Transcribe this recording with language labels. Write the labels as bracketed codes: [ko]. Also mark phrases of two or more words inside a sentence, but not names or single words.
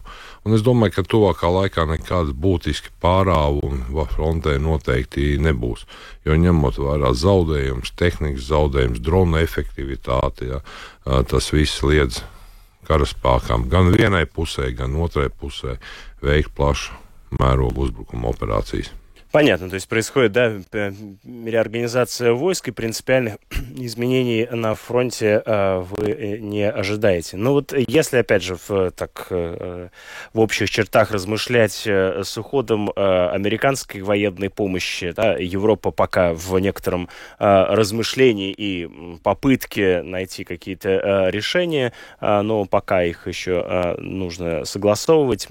[lv] Un es domāju, ka tuvākā laikā nekādas būtiski pārāvumi frontē noteikti nebūs. Jo ņemot vērā zaudējumus, tehnikas zaudējumus, drona efektivitāti, tas viss liedz karaspēkām gan vienai pusē, gan otrai pusē veikt plašu mērogu uzbrukuma operācijas. [ru] Понятно, то есть происходит, да, реорганизация войск, и принципиальных изменений на фронте вы не ожидаете. Ну вот если, опять же, в общих чертах размышлять с уходом американской военной помощи, да, Европа пока в некотором размышлении и попытке найти какие-то решения, но пока их еще нужно согласовывать.